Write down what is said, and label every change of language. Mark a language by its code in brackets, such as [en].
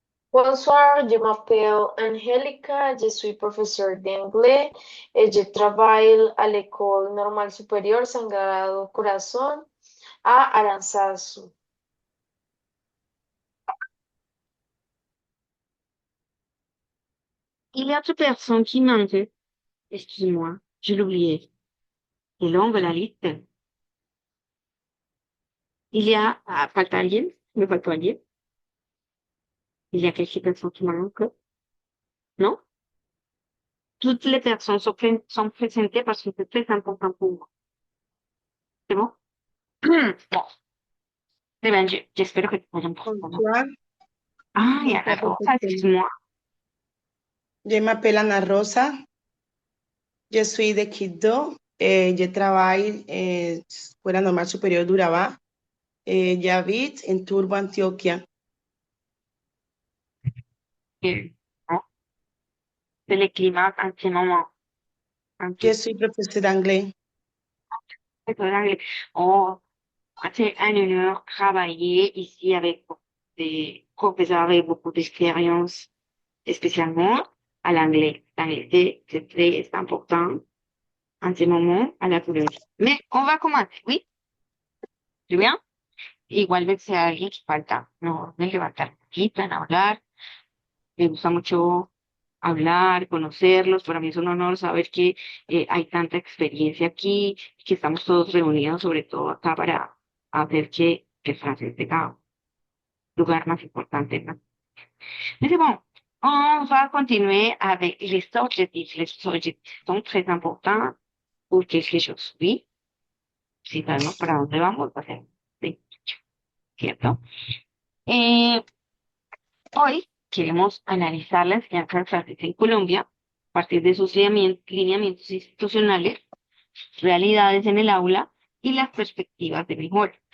[fr] Bonsoir, je m'appelle Angélica, je suis professeur d'anglais et je travaille à l'École normale supérieure Sagrado Corazón à Aranzazu. Il y a autre personne qui manque. Excuse-moi, je l'oubliais. C'est longue la liste. Il y a, [es] falta alguien, me falta alguien. [fr] Il y a quelques personnes qui manquent. Non? Toutes les personnes sont présentées parce que c'est très important pour moi. C'est bon? Bon. Eh bien, j'espère que tu vas comprendre. Bonsoir, Ah, il y a la bonsoir, Rosa, excuse-moi. je m'appelle Ana Rosa, je suis de Quito, je travaille Escuela Normal Superior d'Urabá, j'habite en Turbo, Antioquia. Non? C'est le climat en ce moment. Je suis professeur d'anglais. Oh, c'est un honneur travailler ici avec des professeurs avec beaucoup d'expérience, spécialement à l'anglais. L'anglais, c'est très important en ce moment à la Colombie. Mais on va commencer, ¿oui? [es] ¿Muy bien? Igualmente sea alguien que falta, no me levantar aquí, plan hablar. Me gusta mucho hablar, conocerlos. Para mí es un honor saber que hay tanta experiencia aquí, que estamos todos reunidos, sobre todo acá, para hacer que Francia tenga un lugar más importante, ¿no? [fr] Mais c'est bon, on va continuer avec les objectifs. Les objectifs sont très importants pour quelque chose. [es] Oui, si sabemos para dónde vamos, va a ser sí, ¿cierto? Hoy queremos analizar la enseñanza del francés en Colombia a partir de sus lineamientos institucionales, realidades en el aula y las perspectivas de mejora.